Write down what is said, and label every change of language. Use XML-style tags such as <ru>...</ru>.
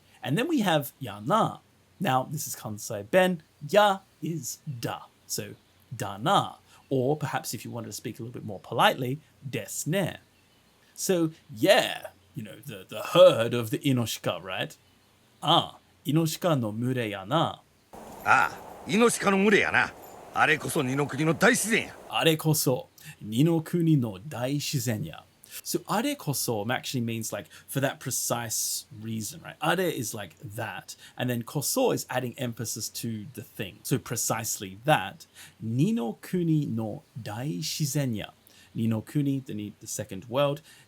<en>And then we have yana. Now, this is Kansai Ben. Ya is da. So, dana. Or perhaps if you wanted to speak a little bit more politely, desu ne. So, yeah, the herd of the inoshika, right?</en> <ja>Inoshika no mure ya na. ああ、イノシカの群れやな。あれこそ二の国の大自然や。あれこそ、Ni No Kuni no daishisen ya.</ja> <en>So, are koso actually means like for that precise reason, right? Are is like that. And then koso is adding emphasis to the thing. So, precisely that.</en> <ja>Ni no Kuni no daishisen ya.</ja> <en>Ni no Kuni, the second world.</en>